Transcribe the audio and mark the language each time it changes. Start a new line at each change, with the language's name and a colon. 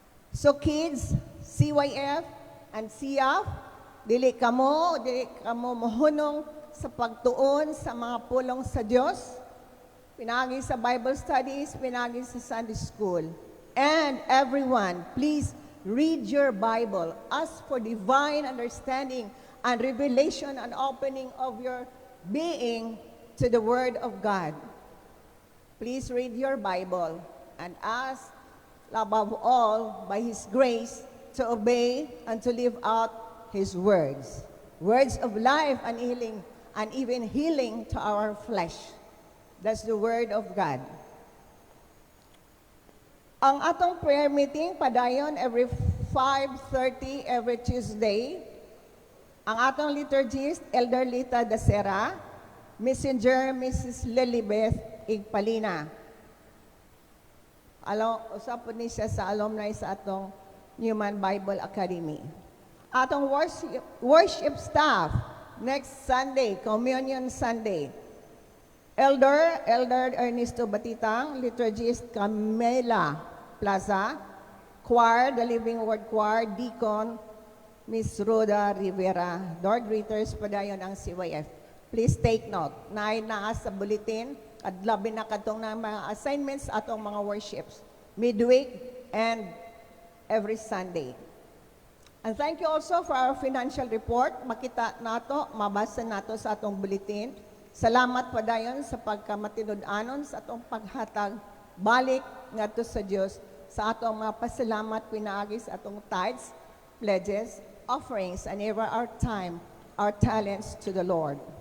English: So kids,
Cebuano: CYF and CF, dili kamo mohunong sa pagtuon sa mga pulong sa Dios. Pinagi sa Bible studies, pinagi sa Sunday school.
English: And everyone, please read your Bible. Ask for divine understanding and revelation and opening of your being to the Word of God. Please read your Bible and ask, above all, by His grace, to obey and to live out His words. Words of life and healing and even healing to our flesh. That's the Word of God.
Cebuano: Ang atong prayer meeting padayon
English: every 5:30 every Tuesday.
Cebuano: Ang atong liturgist, Elder Lita Dacera, Messenger, Mrs. Lilibeth Igpalina. Usap po ni siya sa alumni sa atong Newman Bible Academy. Atong worship staff,
English: next Sunday, Communion Sunday. Elder Ernesto Batitang, liturgist Camela Plaza, choir, the Living Word Choir, deacon, Miss Rhoda Rivera. Door greeters
Cebuano: padayon ang
English: CYF. Please take note.
Cebuano: Naa sa bulletin at labi na katong ng mga assignments atong mga worships.
English: Midweek and every Sunday. And thank you also for our financial report.
Cebuano: Makita nato, mabasa nato sa atong bulletin. Salamat padayon sa pagkamatinud-anon sa atong paghatag balik ngadto sa Dios sa atong mga pasalamat pinaagi sa atong tithes, pledges, offerings,
English: and ever our time, our talents to the Lord.